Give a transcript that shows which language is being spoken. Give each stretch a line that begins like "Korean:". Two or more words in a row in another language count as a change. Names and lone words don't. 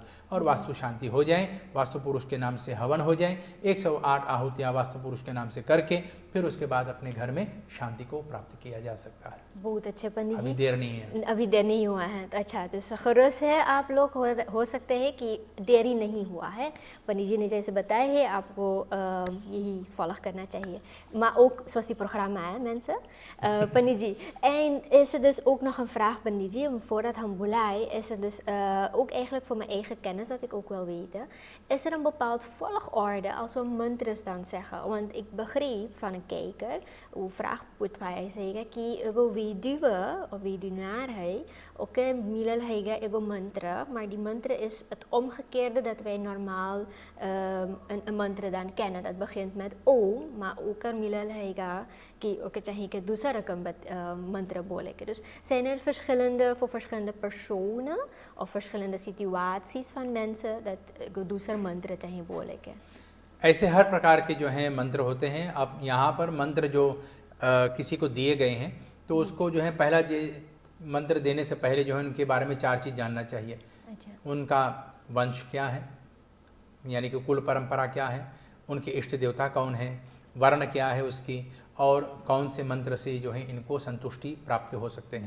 Hindi: और वास्तु शांति हो जाए, वास्तु पुरुष के नाम से हवन हो जाए, 108 आहुतियाँ वास्तु पुरुष के नाम से करके फिर उसके बाद अपने घर में शांति को प्राप्त किया जा सकता है। बहुत अच्छे पंडित जी, अभी देर नहीं है। अभी देर नहीं हुआ है, तो अच्छा, तो खरोश है आप लोग हो सकते हैं कि देरी नहीं हुआ है। पंडित जी ने जैसे बताया है, आपको यही फॉलो करना चाहिए।
Dutch: Maar ook zoals die programma, hè, mensen. Pandit ji, en is er dus ook nog een vraag, Pandit ji, voordat Hambulai, is er dus ook eigenlijk voor mijn eigen kennis, dat ik ook wil weten, is er een bepaald volgorde als we mantras dan zeggen? Want ik begreep van een kijker, hoe vraag moet wij zeggen, ki ego weduwe of weduwnaar hij, ook
Caribbean Hindustani: milal hega ego
Dutch: mantra, maar die mantra is het omgekeerde dat wij normaal een mantra dan kennen. Dat begint met Om, maar ook er
Caribbean Hindustani: milal hega कि ओके चाहिए कि दूसरा रकम मंत्र बोले के।
Dutch: Dus zijn er verschillende voor verschillende personen of verschillende situaties van mensen dat
Caribbean Hindustani: दूसरा मंत्र चाहिए बोले के?
Hindi: ऐसे हर प्रकार के जो हैं मंत्र होते हैं। अब यहाँ पर मंत्र जो किसी को दिए गए हैं, तो उसको जो है पहला मंत्र देने से पहले जो है उनके बारे में 4 चीज़ जानना चाहिए। अच्छा। उनका वंश क्या है, यानी कि कुल परंपरा क्या है, उनके इष्ट देवता कौन है, वर्ण क्या है उसकी, और कौन से मंत्र से जो है इनको संतुष्टि प्राप्त हो सकते हैं।